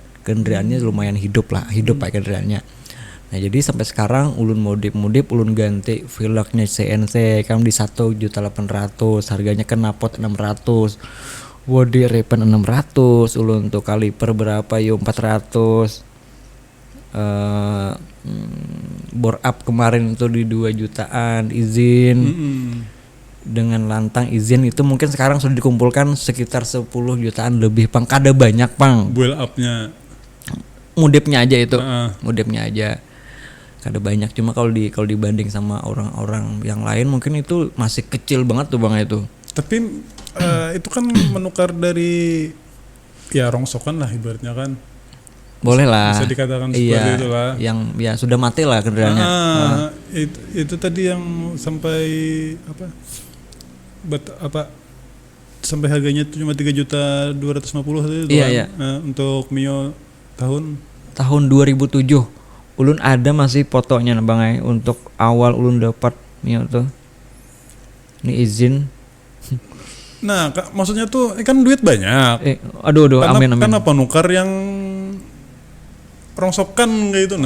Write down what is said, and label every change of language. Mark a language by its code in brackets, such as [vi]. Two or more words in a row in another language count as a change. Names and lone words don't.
[id] Kendaraannya lumayan hidup pak kendaraannya. Nah jadi sampai sekarang ulun modif ulun ganti velgnya CNC kan di 1.800.000, harganya knalpot 600, body repen 600, ulun untuk kaliper berapa yo 400, [en] bore up [id] kemarin itu di 2 jutaan izin. Dengan lantang izin itu mungkin sekarang sudah dikumpulkan sekitar 10 jutaan lebih Pang, [bjn] kada banyak Pang. [en] Build up-nya. [id] Modifnya aja itu. Modifnya aja. Kada banyak, cuma kalau dibanding sama orang-orang yang lain mungkin itu masih kecil banget tuh Bang itu. Tapi itu kan menukar dari ya rongsokan lah ibaratnya kan. Boleh lah. Bisa dikatakan seperti itu lah. Yang ya sudah mati lah kendaraannya. Itu tadi yang sampai sampai harganya cuma 3.250.000 itu Iya. untuk Mio tahun 2007. [bjn] Ulun ada masih fotonya Bang Ai untuk awal ulun dapat Mio tuh. [id] Ini izin. Nah, maksudnya tuh kan duit banyak. Aduh, amin. Kenapa nukar yang rongsokan kayak itu nah?